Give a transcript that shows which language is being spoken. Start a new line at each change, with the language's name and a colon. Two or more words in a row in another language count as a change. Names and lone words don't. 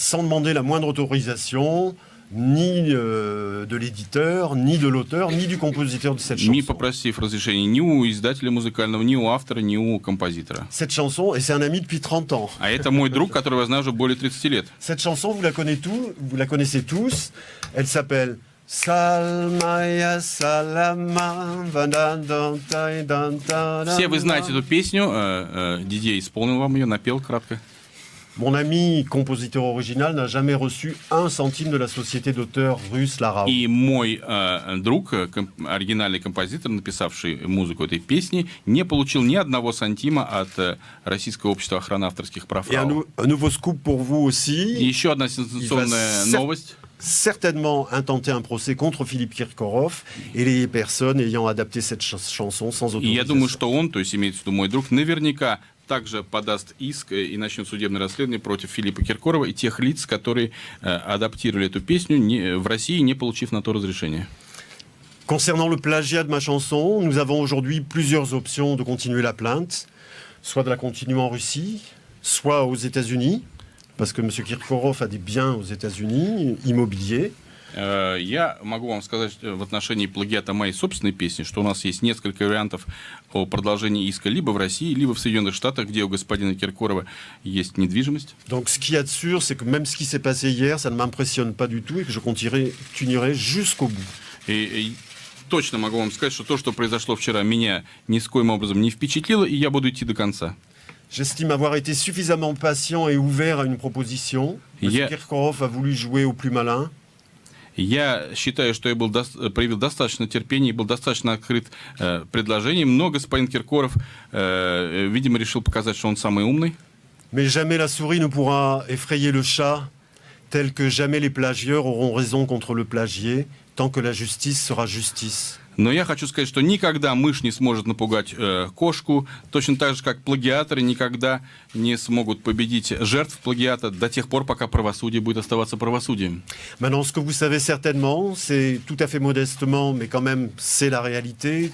French: Sans demander la moindre autorisation, ni de l'éditeur, ni de l'auteur, ni du compositeur de cette chanson.
Russian: Не попросив разрешения ни у издателя музыкального, ни у автора, ни у композитора.
French: Cette chanson, et c'est un ami depuis 30 ans.
Russian: А это мой друг, которого я знаю уже более 30 лет.
French: Cette chanson, vous la connaissez tous. Elle s'appelle Salmaya Salama.
Russian: Все вы знаете эту песню. Дидье исполнил вам ее, напел кратко.
French: Mon ami compositeur original n'a jamais reçu un centime de la société d'auteurs russe Larao.
Russian: И мой друг, оригинальный композитор, написавший музыку этой песни, не получил ни одного сантима от Российского общества охраны авторских прав.
French: Et un nouveau scoop pour vous aussi.
Russian: И еще одна сенсационная новость.
French: Certainement intenter un procès contre Philippe Kirkorov et les personnes ayant adapté cette chanson sans autorisation.
Russian: И я думаю, что он, то есть имеется в виду мой друг, наверняка также подаст иск и начнет судебное расследование против Филиппа Киркорова и тех лиц, которые адаптировали эту песню в России, не получив на то разрешение.
French: Concernant le plagiat de ma chanson, nous avons aujourd'hui plusieurs options de continuer la plainte, soit de la continuer en Russie, soit aux États-Unis, parce que M. Kirkorov a des biens aux États-Unis, immobiliers.
Russian: Я могу вам сказать в отношении плагиата моей собственной песни, что у нас есть несколько вариантов о продолжении иска либо в России, либо в Соединенных Штатах, где у господина Киркорова есть недвижимость.
French: Donc ce qu'il y a de sûr, c'est que même ce qui s'est passé hier, ça ne m'impressionne pas du tout et que je continuerai jusqu'au bout.
Russian: И точно могу вам сказать, что то, что произошло вчера, меня ни с коим образом не впечатлило, и я буду идти до конца.
French: J'estime avoir été suffisamment patient et ouvert à une proposition. M. Kirkorov a voulu jouer au plus malin.
Russian: Я считаю, что я проявил достаточно терпения и был достаточно открыт предложением, но господин Киркоров, видимо, решил показать, что он самый умный.
French: Mais jamais la souris ne pourra effrayer le chat, tel que jamais les plagieurs auront raison contre le plagié, tant que la justice sera justice.
Russian: Но я хочу сказать, что никогда мышь не сможет напугать кошку, точно так же, как плагиаторы никогда не смогут победить жертв плагиата до тех пор, пока правосудие будет оставаться правосудием.
French: Maintenant, ce que vous savez certainement, c'est tout à fait modestement, mais quand même, c'est la réalité.